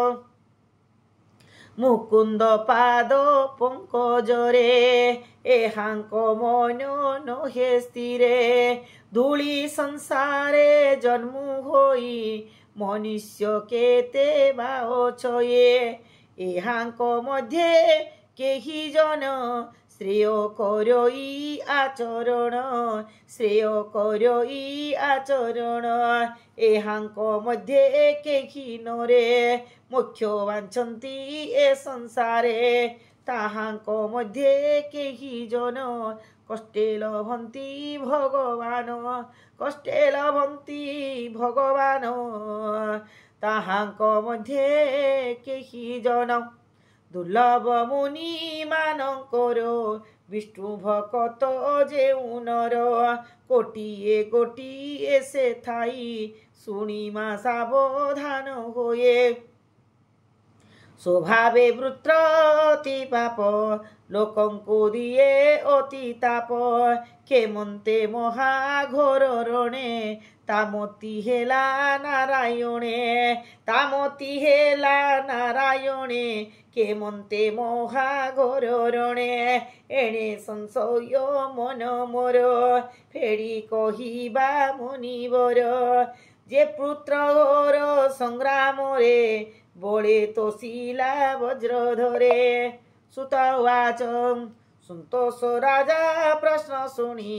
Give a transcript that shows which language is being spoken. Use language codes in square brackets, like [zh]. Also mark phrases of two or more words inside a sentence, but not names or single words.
[or] ମୁକୁଂଦ ପାଦ ପଂକଜରେ ଏହାଂକ ମନ ନହେ ସ୍ଥିରେ ଧୂଲୀ ସଂସାରେ ଜନ୍ମ ହୋଈ ମନୁଷ୍ୟ କେତେ ବାଛୟେ ଏହାଂକ ମଧ୍ୟ କେହୀ ଜନ ଶ୍ରେୟ କରଈ ଆଚରଣ ଶ୍ରେୟ କରଈ ଆଚରଣ ଏହାଂକ ମଧ୍ୟ କେହୀ ନରେ ମୋକ୍ଷ ବାଂଛନ୍ତି ଏ ସଂସାରେ ତାହାଂକ ମଧ୍ୟ କେହୀ ଜନ କଷ୍ଟେ ଲଭନ୍ତି ଭଗବାନ କଷ୍ଟେ ଲଭନ୍ତି ଭଗବାନ ତାହାଂକ ମଧ୍ୟ କେହୀ ଜନ ଦୁର୍ଲଭ ମୁନି ମାନକର ବିଷ୍ଣୁ ଭକ୍ତ ଜେଉ ନର କୋଟିଏ କୋଟିଏ ସେ ଥାଈ ଶୁଣିମା ସାବଧାନ ହୋଏ ସ୍ବଭାବେ ବୃତ୍ର ଅତି ପାପ ଲୋକଂକୋ ଦିଏ ଅତି ତାପ କେମଂତେ ମହାଘୋର ରଣେ ତାମତୀ ହେଲା ନାରାୟଣେ ତାମତୀ ହେଲା ନାରାୟଣେ କେମଂତେ ମହାଘୋର ରଣେ ଏଣେ ସଂଶୟ ମନ ମୋର ଫେଡ଼ୀ କହିବା ମୁନିବର ଜେ ପୁତ୍ରର ସଂଗ୍ରାମ ରେ ବୋଲେ ତୋଶିଲା ବଜ୍ରଧରେ ସୁତବାଚ ସଂତୋଷ ରାଜା ପ୍ରଶ୍ନ ଶୁଣୀ